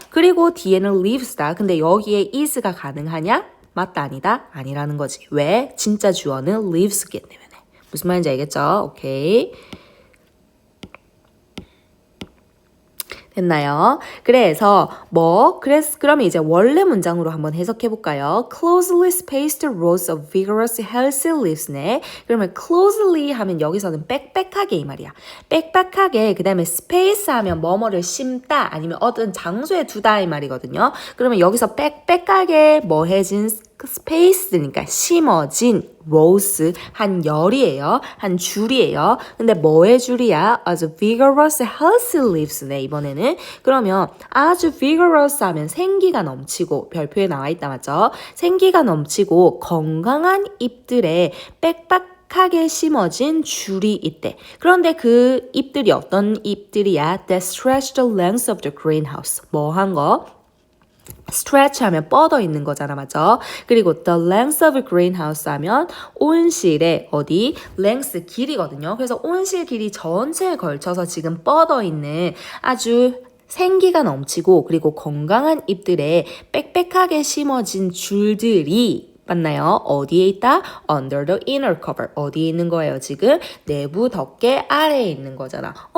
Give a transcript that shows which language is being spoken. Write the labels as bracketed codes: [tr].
[ko] 그리고 뒤에는 leaves다. 근데 여기에 is가 가능하냐? 맞다 아니다? 아니라는 거지. 왜? 진짜 주어는 leaves기 때문에. 무슨 말인지 알겠죠? 오케이. 됐나요? 그래서 그러면 이제 원래 문장으로 한번 해석해 볼까요? [en] Closely spaced rows of vigorous healthy leaves [ko] 네. 그러면 closely 하면 여기서는 빽빽하게 이 말이야. 빽빽하게 그다음에 space 하면 뭐뭐를 심다 아니면 어떤 장소에 두다 이 말이거든요. 그러면 여기서 빽빽하게 뭐해진 스페이스니까 심어진 rows 한 열이에요. 한 줄이에요. 근데 뭐의 줄이야? 아주 [en] vigorous healthy leaves [ko] 네 이번에는. 그러면 아주 vigorous 하면 생기가 넘치고 별표에 나와 있다 맞죠? 생기가 넘치고 건강한 잎들에 빽빽하게 심어진 줄이 있대. 그런데 그 잎들이 어떤 잎들이야? [en] That stretch the length of the greenhouse. [ko] 뭐 한 거? stretch 하면 뻗어 있는 거잖아, 맞죠? 그리고 [en] the length of a greenhouse [ko] 하면 온실의 어디? length 길이거든요. 그래서 온실 길이 전체에 걸쳐서 지금 뻗어 있는 아주 생기가 넘치고 그리고 건강한 잎들에 빽빽하게 심어진 줄들이 맞나요? 어디에 있다? [en] Under the inner cover. [ko] 어디에 있는 거예요, 지금? 내부 덮개 아래에 있는 거잖아.